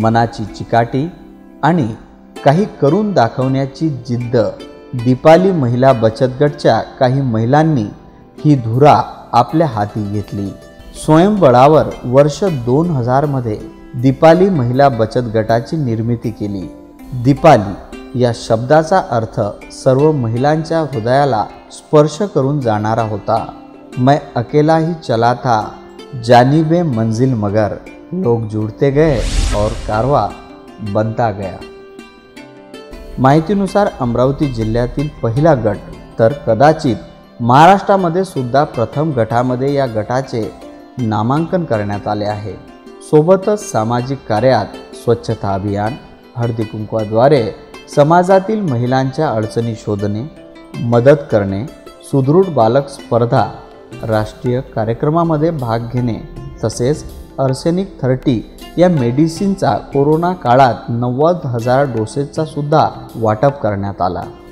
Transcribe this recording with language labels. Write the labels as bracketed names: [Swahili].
[Marathi] मनाची चिकाटी आणि काही करून दाखवण्याची जिद्द दीपाली महिला बचत गटच्या काही महिलांनी ही धुरा आपल्या हाती घेतली। स्वयंबळावर वर्ष 2000 मध्ये दीपाली महिला बचत गटाची निर्मिती केली। दीपाली या शब्दाचा अर्थ सर्व महिलांच्या हृदयाला स्पर्श करून जाणारा होता। [Hindi] मैं अकेला ही चला था, जानिबे मंजिल मगर, लोग जुड़ते गए और कारवा बनता गया। [Marathi] माहितीनुसार अमरावती जिल्ह्यातील पहिला गट तर कदाचित महाराष्ट्रामध्ये सुद्धा प्रथम गटामध्ये या गटाचे नामांकन करण्यात आले आहे। सोबतच सामाजिक कार्यात स्वच्छता अभियान, हळदी कुंकवाद्वारे समाजातील महिलांच्या अडचणी शोधणे, मदत करणे, सुदृढ बालक स्पर्धा, राष्ट्रीय कार्यक्रमामध्ये भाग घेणे तसेच आर्सेनिक 30 या मेडिसिनचा कोरोना काळात 90,000 डोसेसचा सुद्धा वाटप करण्यात आला।